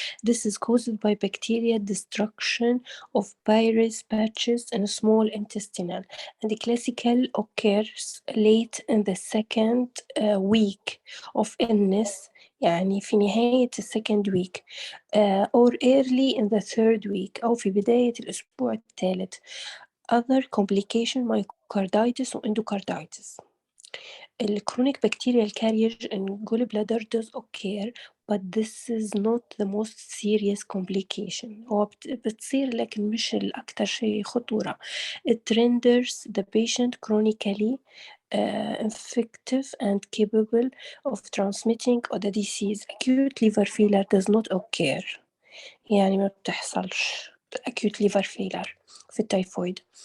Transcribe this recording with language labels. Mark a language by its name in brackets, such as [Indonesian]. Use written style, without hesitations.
[English] This is caused by bacterial destruction of virus patches in small intestinal, and classically occurs late in the second week of illness, [Arabic] يعني في نهاية [English] second week or early in the third week [Arabic] أو في بداية الأسبوع الثالث. [English] Other complication myocarditis or endocarditis. The chronic bacterial carriage in gallbladder does occur, but this is not the most serious complication. [Arabic] هو بتصير لكن مش الأكثر شيء خطورة. [English] It renders the patient chronically infective and capable of transmitting the disease. Acute liver failure does not occur. [Arabic] يعني ما بتحصلش acute liver failure في التايفويد.